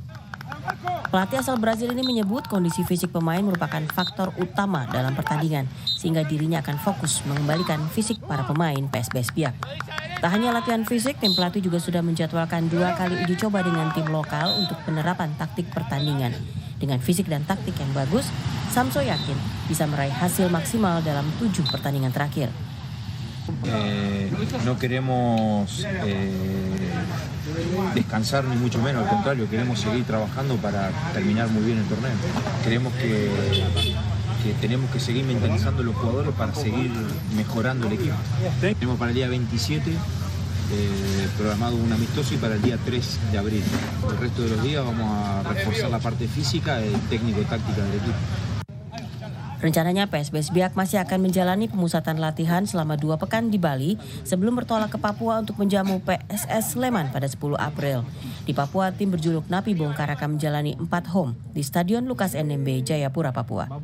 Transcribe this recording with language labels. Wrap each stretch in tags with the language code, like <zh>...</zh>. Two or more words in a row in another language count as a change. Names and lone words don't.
<id>Pelatih asal Brazil ini menyebut kondisi fisik pemain merupakan faktor utama dalam pertandingan, sehingga dirinya akan fokus mengembalikan fisik para pemain PSBS Biak. Tak hanya latihan fisik, tim pelatih juga sudah menjadwalkan 2 kali uji coba dengan tim lokal untuk penerapan taktik pertandingan. Dengan fisik dan taktik yang bagus, Samso yakin bisa meraih hasil maksimal dalam 7 pertandingan terakhir.</id> <es>No queremos descansar ni mucho menos, al contrario, queremos seguir trabajando para terminar muy bien el torneo. Creemos que tenemos que seguir mentalizando a los jugadores para seguir mejorando el equipo. Tenemos para el día 27 programado un amistoso y para el día 3 de abril. El resto de los días vamos a reforzar la parte física y técnico-táctica del equipo.</es> <id>Rencananya PSBS Biak masih akan menjalani pemusatan latihan selama 2 pekan di Bali sebelum bertolak ke Papua untuk menjamu PSS Sleman pada 10 April. Di Papua, tim berjuluk Napi Bongkar akan menjalani 4 home di Stadion Lukas NMB, Jayapura, Papua.</id>